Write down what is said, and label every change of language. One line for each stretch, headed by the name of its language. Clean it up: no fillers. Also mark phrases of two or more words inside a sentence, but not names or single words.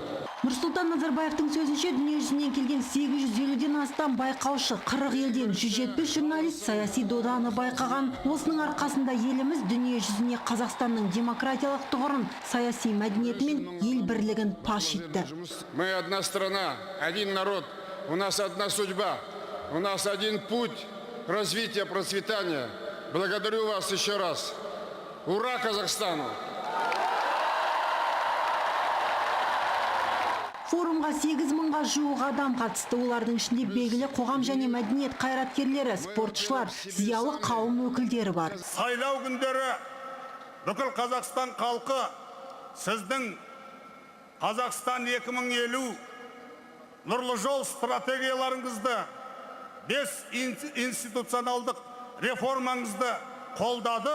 Kazakh: Нұрсұлтан Назарбаевтың сөзінше дүниежүзінен келген 850-ден астам байқаушы, 40 елден 170 журналист саяси доданы байқаған. Осының арқасында еліміз дүниежүзіне Қазақстанның демократиялық тұғырын, саяси мәдениеті мен ел бірлігін паш етті.
Russian: Мы одна страна, один народ, у нас одна судьба, у нас один путь развития, процветания. Благодарю вас еще раз. Ура Казахстану!
Kazakh: Форумға 8 мыңға жуық адам қатысты. Олардың ішінде белгілі қоғам және мәдениет қайраткерлері, спортшылар, зиялы қауым өкілдері бар. Сайлау күндері бүкіл Қазақстан халқы сіздің Қазақстан 2050 нұрлы жол стратегияларыңызды, 5 институционалдық реформаңызды қолдады.